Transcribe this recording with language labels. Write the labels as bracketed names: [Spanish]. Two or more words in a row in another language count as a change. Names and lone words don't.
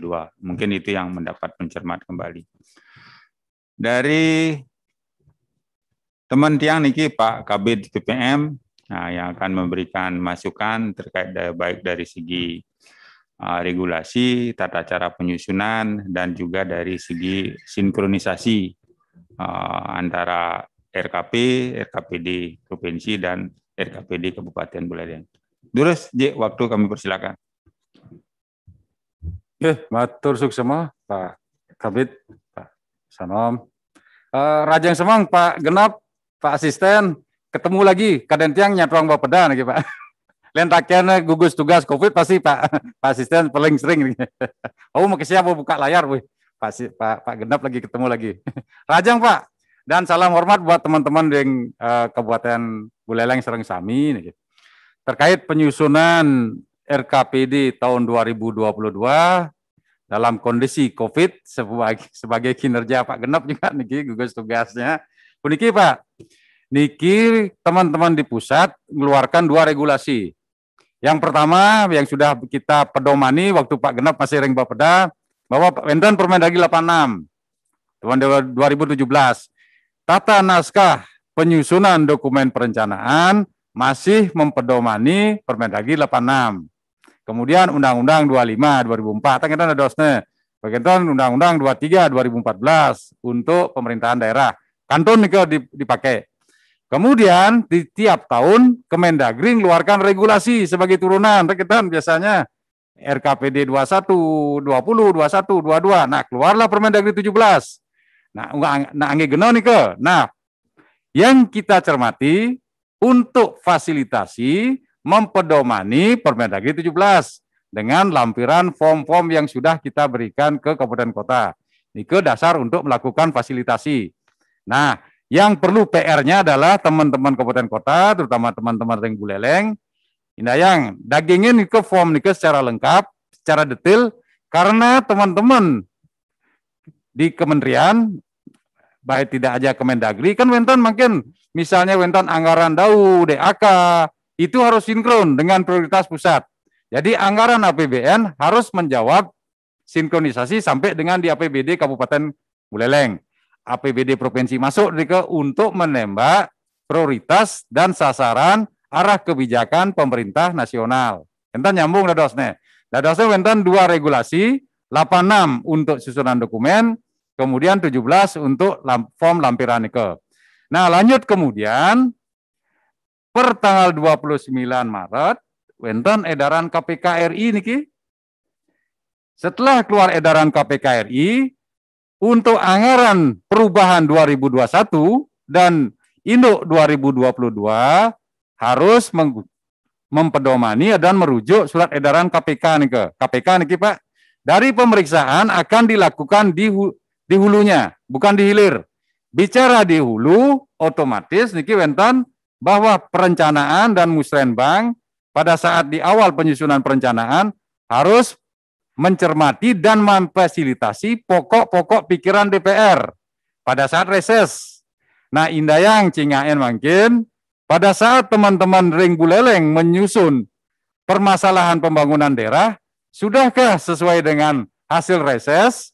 [Indonesian] Mungkin itu yang mendapat pencermat kembali. Dari teman tiang niki Pak Kabid PPM yang akan memberikan masukan terkait baik dari segi regulasi, tata cara penyusunan, dan juga dari segi sinkronisasi antara RKP, RKPD Provinsi, dan RKPD Kabupaten Buleleng. Durus, waktu kami persilakan. Oke, [Balinese] matur suksema Pak Kabid, Pak Sanom. Rajang semang Pak Genap, Pak Asisten, [Indonesian] ketemu lagi [Balinese] kaden tiang nyatuang Bapeda nih Pak. [Indonesian] Lain rakyatnya gugus tugas COVID pasti Pak Asisten paling sering. Oh mau siapa buka layar, wih. Pak Genap lagi ketemu lagi. Rajang Pak, dan salam hormat buat teman-teman di Kabupaten Buleleng Serang Sami nih. Terkait penyusunan RKPD tahun 2022 dalam kondisi COVID sebagai kinerja Pak Genap juga niki gugus tugasnya. Niki Pak, niki teman-teman di pusat mengeluarkan 2 regulasi. Yang pertama yang sudah kita pedomani waktu Pak Genap masih ring Bapeda bahwa Wenten Permendagri 86 tahun 2017 tata naskah penyusunan dokumen perencanaan masih mempedomani Permendagri 86. Kemudian Undang-Undang 25 2004 kan ada dosnya. Bagian Undang-Undang 23 2014 untuk pemerintahan daerah. [Balinese] Kanton nika dipakai. [Indonesian] Kemudian di tiap tahun Kemendagri mengeluarkan regulasi sebagai turunan. Kita biasanya RKPD 21, 20, 21, 22. Nah, keluarlah Permendagri 17. Nah, [Balinese] angge geno nika. [Indonesian] Nah, yang kita cermati untuk fasilitasi mempedomani Permendagri 17 dengan lampiran form-form yang sudah kita berikan ke kabupaten kota. Ini ke dasar untuk melakukan fasilitasi. Nah, yang perlu PR-nya adalah teman-teman kabupaten kota, terutama teman-teman ring Buleleng, [Balinese] indayang dagingin [Indonesian] ke form nih secara lengkap, secara detail, karena teman-teman di kementerian, baik tidak aja Kemendagri, kan Wenten makin, misalnya Wenten anggaran DAU, DAK, itu harus sinkron dengan prioritas pusat. Jadi anggaran APBN harus menjawab sinkronisasi sampai dengan di APBD Kabupaten Buleleng. APBD Provinsi masuk untuk menembak prioritas dan sasaran arah kebijakan pemerintah nasional. [Balinese] Enten nyambung dadosnya. Dadosnya enten [Indonesian] 2 regulasi, 86 untuk susunan dokumen, kemudian 17 untuk form lampiran ke. Nah, lanjut kemudian per tanggal 29 Maret wenten edaran KPK RI niki. Setelah keluar edaran KPK RI untuk anggaran perubahan 2021 dan induk 2022 harus mempedomani dan merujuk surat edaran KPK niki. KPK niki Pak, dari pemeriksaan akan dilakukan di hulunya, bukan di hilir. Bicara di hulu, otomatis [Balinese] niki wenten [Indonesian] bahwa perencanaan dan musrenbang pada saat di awal penyusunan perencanaan harus mencermati dan memfasilitasi pokok-pokok pikiran DPR pada saat reses. Nah, [Balinese] indayang cingaen [Indonesian] mungkin pada saat teman-teman ring Buleleng menyusun permasalahan pembangunan daerah, sudahkah sesuai dengan hasil reses?